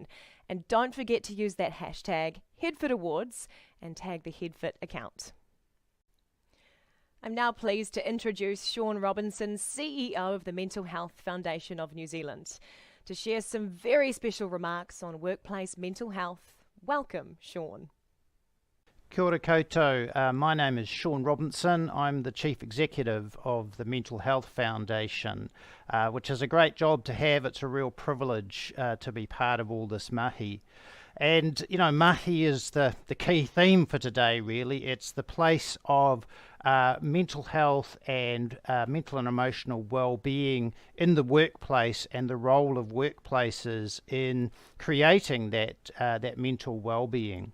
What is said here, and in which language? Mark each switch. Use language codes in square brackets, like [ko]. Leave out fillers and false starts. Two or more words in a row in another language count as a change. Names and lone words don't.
[en] And don't forget to use that hashtag HeadFitAwards and tag the HeadFit account. I'm now pleased to introduce Sean Robinson, CEO of the Mental Health Foundation of New Zealand, to share some very special remarks on workplace mental health. Welcome, Sean. [mi] Kia ora koutou. [en] My name is Sean Robinson. I'm the Chief Executive of the Mental Health Foundation, which is a great job to have. It's a real privilege to be part of all this mahi. And, you know, mahi is the key theme for today, really. It's the place of mental health and mental and emotional well-being in the workplace and the role of workplaces in creating that mental well-being.